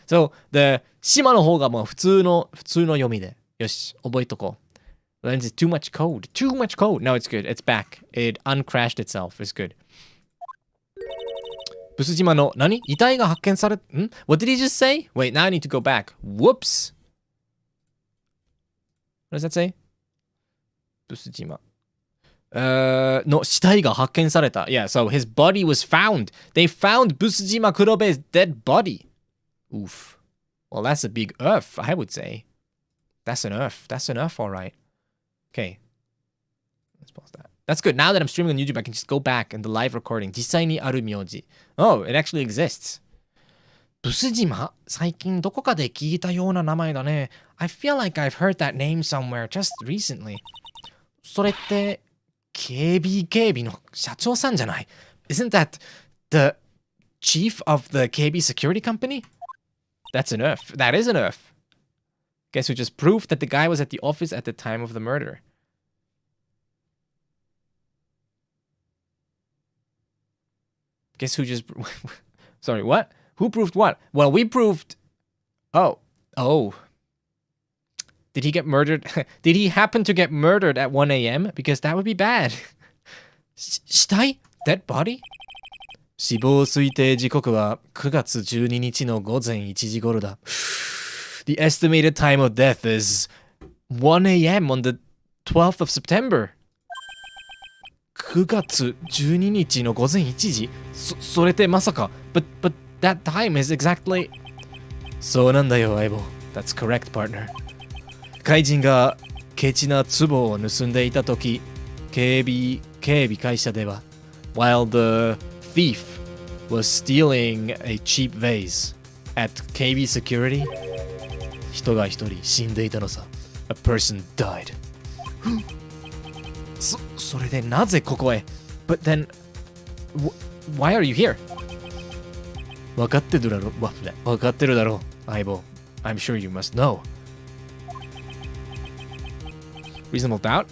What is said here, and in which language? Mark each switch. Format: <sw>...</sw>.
<ja>So, the 島の方がもう普通の読みで。よし、覚えとこう。</ja> <en>Lorenzi, too much code. No, it's good. It's back. It uncrashed itself. It's good.</en> <ja>ブス島の何遺体が発見され...</ja> <en>What did he just say? Wait, now I need to go back. Whoops. What does that say?</en> <ja>ブス島。の死体が発見された。</ja> <en>Yeah, so his body was found. They found ブス島黒部 's dead body. Oof. Well, that's a big F, I would say. That's an F, alright. Okay. Let's pause that. That's good. Now that I'm streaming on YouTube, I can just go back in the live recording.</en> <ja>実際にある名字.</ja> <en>Oh, it actually exists. ブス島?</en> <ja>最近どこかで聞いたような名前だね。</ja> <en>I feel like I've heard that name somewhere just recently.</en> <ja>それって、警備の社長さんじゃない?</ja> <en>Isn't that the chief of the KB security company? That's an F. That is an F. Guess who just proved that the guy was at the office at the time of the murder? Guess who just... Sorry, what? Who proved what? Well, we proved... Oh. Did he get murdered? Did he happen to get murdered at 1 a.m.? Because that would be bad.</en> <ja>死体?</ja> <en>Dead body?</en> <ja>死亡推定時刻は9月12日の午前1時頃だ。</ja> <en>The estimated time of death is 1 a.m. on the 12th of September.</en> <ja>9月12日の午前1時? それってまさか</ja> <en>But that time is exactly...</en> <ja>そうなんだよ、相棒。</ja> <en>That's correct, partner.</en> <ja>怪人がケチな壺を盗んでいたとき、警備会社では</ja> <en>While the thief was stealing a cheap vase at KB security,</en> <ja>人が一人死んでいたのさ。</ja> <en>A person died.</en> <ja>それでなぜここへ</ja> <en>But then, why are you here?</en> <ja>分かってるだろう。分かってるだろう。相棒。</ja> <en>I'm sure you must know. Reasonable doubt?</en>